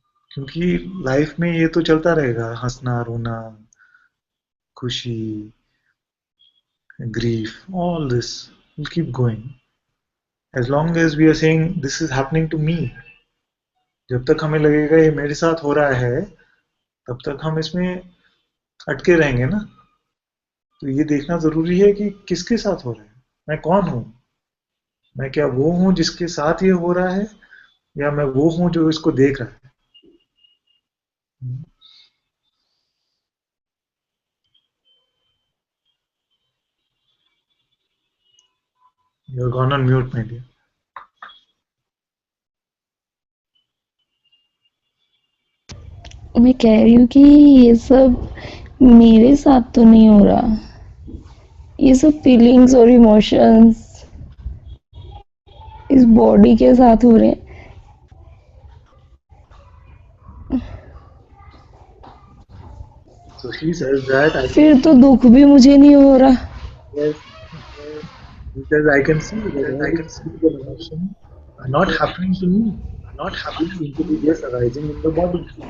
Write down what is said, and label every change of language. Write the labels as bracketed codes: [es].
[hi] क्योंकि लाइफ में ये तो चलता रहेगा, हंसना रोना, खुशी, [en] grief, all this will keep going as long as we are saying this is happening to me. [hi] जब तक हमें लगेगा ये मेरे साथ हो रहा है, तब तक हम इसमें अटके रहेंगे ना. तो ये देखना जरूरी है कि किसके साथ हो रहा है, मैं कौन हूं, मैं क्या वो हूं जिसके साथ ये हो रहा है, या मैं वो हूं जो इसको देख रहा है. [en] You're gone on mute, my dear. [hi] मैं कह रही हूँ कि ये सब मेरे साथ तो नहीं हो रहा, ये सब फीलिंग्स और इमोशंस इस बॉडी के साथ हो रहे हैं. [en] So she says that [hi] फिर तो दुख भी मुझे नहीं हो रहा. [en] Yes, because I can see the emotion not happening to me, seem to be just arising in the body.